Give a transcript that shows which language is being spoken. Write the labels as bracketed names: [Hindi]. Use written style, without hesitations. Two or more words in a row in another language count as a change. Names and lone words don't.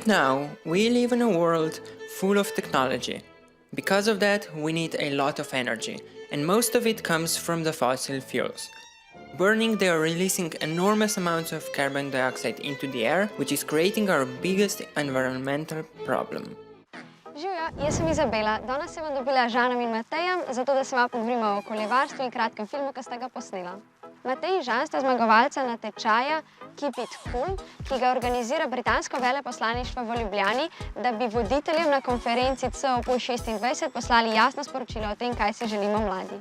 [English] Right now, we live in a world full of technology. Because of that, we need a lot of energy, and most of it comes from the fossil fuels. Burning, they are releasing enormous amounts of carbon dioxide into the air, which is creating our biggest environmental problem. [Slovenian] Živjo, jaz sem Izabela. Danes sem vam dobila Žanom in Matejem, zato da se vam pogovorimo o okoljevarstvu in kratkem filmu, ki sta ga posnela. Matej in Žan sta zmagovalca natečaja Keep It Cool, ki ga organizira britansko veleposlaništvo v Ljubljani, da bi voditeljem na konferenci COP26 poslali jasno sporočilo o tem, kaj si želimo mladi.